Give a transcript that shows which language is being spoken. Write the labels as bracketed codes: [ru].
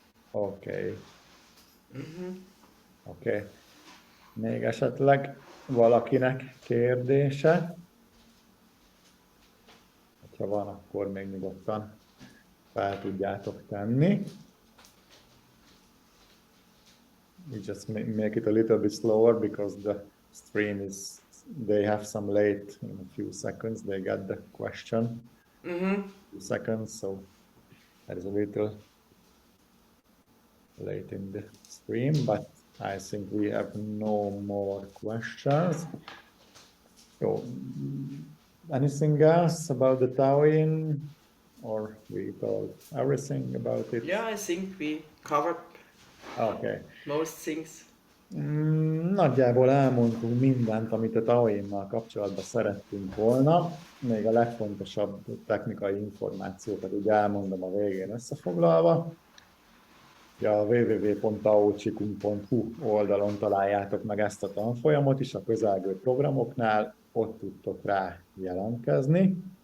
[hu] Oké. Oké. Még esetleg valakinek kérdése? Ha van, akkor még nyugodtan fel tudjátok tenni. [en] We just make it a little bit slower because the stream is, they have some late in a few seconds, they got the question. Few seconds, so that is a little late in the stream, but I think we have no more questions. So, anything else about the TAO YIN, or we told everything about it? Yeah, I think we covered most things. [hu] Nagyjából elmondtunk mindent, amit a TAO YIN-nal kapcsolatban szerettünk volna. Még a legfontosabb technikai információkat úgy elmondom a végén összefoglalva. A www.taochikung.hu oldalon találjátok meg ezt a tanfolyamot is a közelgő programoknál, ott tudtok rá jelentkezni.